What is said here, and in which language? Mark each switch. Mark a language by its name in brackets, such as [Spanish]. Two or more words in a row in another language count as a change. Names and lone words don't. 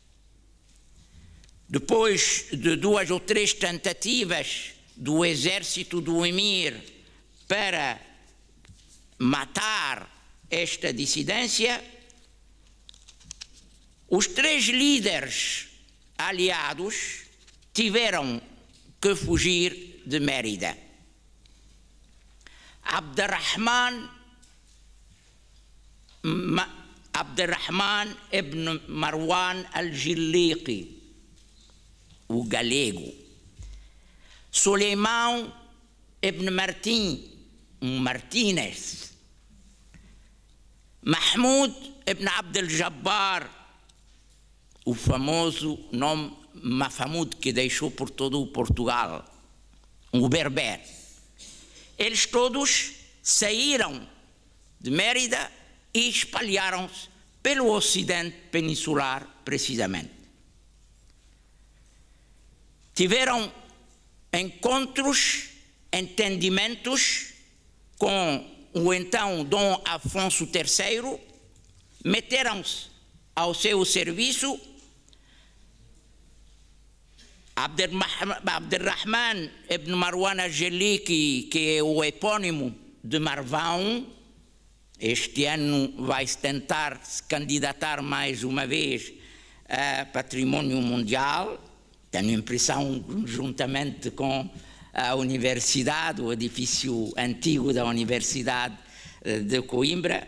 [Portuguese] Depois de 2 ou 3 tentativas do exército do emir para matar esta dissidência, Os 3 líderes aliados tiveram que fugir de Mérida. Abderrahman ibn Marwan al-Jiliqi, o galego. Suleiman ibn Martínez. Mahmoud ibn Abdel Jabbar, o famoso nome Mahmoud que deixou por todo o Portugal, o berber. Eles todos saíram de Mérida e espalharam-se pelo ocidente peninsular, precisamente. Tiveram encontros, entendimentos com o então Dom Afonso III, meteram-se ao seu serviço. Abderrahman ibn Marwan al-Jiliqi, que é o epónimo de Marvão, este ano vai-se tentar se candidatar mais uma vez a Património Mundial. Tenho a impressão, juntamente com a Universidade, o edifício antigo da Universidade de Coimbra.